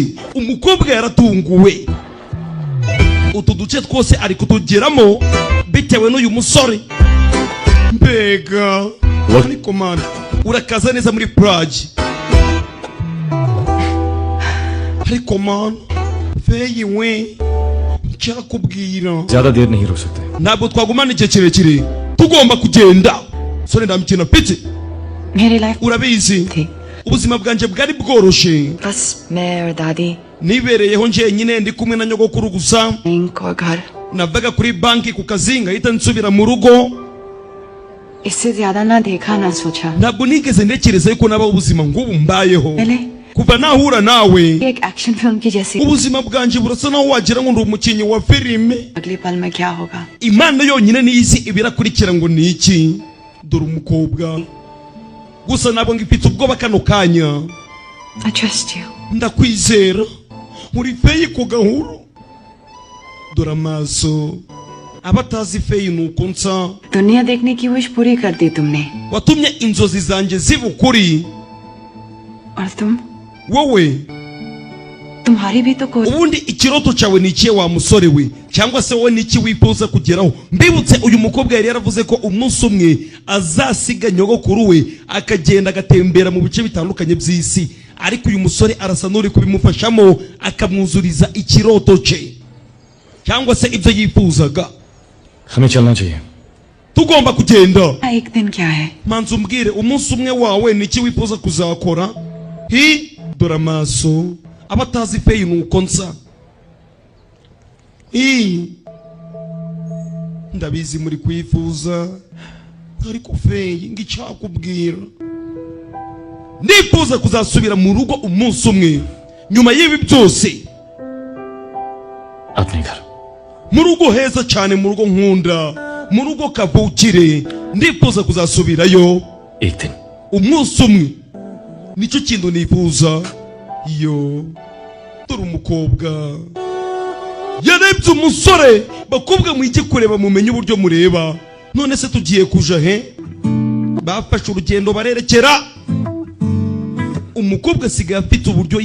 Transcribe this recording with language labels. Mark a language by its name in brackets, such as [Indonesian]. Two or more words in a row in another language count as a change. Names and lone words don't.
[Kinyarwanda] umukobwa yaratunguwe utu duce twose ari kutugeramo bitewe n'uyu musore mbega ariko man urakaza neza muri Prague ariko man feye we cyakubwira [Hindi] ज़्यादा देर नहीं रुक सकते [Kinyarwanda] ntabwo twagumana igihe kirekire tugomba kugenda sore ndamukina pite [Hindi] मेरी लाइफ [Kinyarwanda] urabizi ubuzima bwanje bwari bworoshe [Hindi] बस मैं और दादी [Kinyarwanda] nibereyeho njyenyine ndi kumwe na nyogokuru gusa [Hindi] बैंक और घर [Kinyarwanda] navaga kuri banki ku kazi ngahita nsubira mu rugo [Hindi] इससे ज्यादा ना देखा ना सोचा [Kinyarwanda] ntabwo nigeze ntekereza yuko nabaho ubuzima ng'ubu mbayeho [Hindi] पहले [Kinyarwanda] kuva nahura nawe [Hindi] एक [English] action film [Hindi] की जैसी [Kinyarwanda] ubuzima bwanje burasa naho wagira ngo ndi umukinnyi wa filime [Hindi] अगले पल में क्या होगा [Kinyarwanda] imana yonyine niyizi ibirakurikira ngo ni iki dore umukobwa gusa ntabwo ngifite ubwoba kano kanya [English] I trust you [Kinyarwanda] ndakwizera muri feyi ku gahuru dore amaso abatazi feyi nuko nsa [Hindi] दुनिया देखने की विश पूरी कर दी तुमने [Kinyarwanda] watumye inzozi zanjye ziba ukuri [Hindi] और तुम [Kinyarwanda] wowe [Hindi] तुम्हारी भी तो कोई [Kinyarwanda] ubundi ikiroto cyawe ni ikihe wa musore we cyangwa se wowe niki wifuza kugeraho mbibutse uyu mukobwa yari yaravuze ko umunsi umwe azasiga nyogokuru we akagenda agatembera mu bice bitandukanye by'isi ariko uyu musore arasa n'uri kubimufashamo akamwuzuriza ikiroto cye cyangwa se ibyo yifuzaga [Hindi] हमें चलना चाहिए [Kinyarwanda] tugomba kugenda [Hindi] एक दिन क्या है [Kinyarwanda] manzi umbwire umunsi umwe wawe niki wifuza kuzakora hi dore amaso abatazi feyi nuko nsa ndabizi muri kwifuza ariko feyi ng'icyakubwira nifuza kuzasubira mu rugo umunsi umwe nyuma y'ibi byose [Hindi] अपने घर [Kinyarwanda] mu rugo heza cyane mu rugo nkunda mu rugo kavukire ndifuza kuzasubirayo [Hindi] एक दिन [Kinyarwanda] umunsi umwe nicyo kintu nifuza iyo dore umukobwa yarebye umusore bakobwa mwige kureba mumenye uburyo mureba none se tugiye kuja he bafashe urugendo barerekera umukobwa asigaye afite uburyo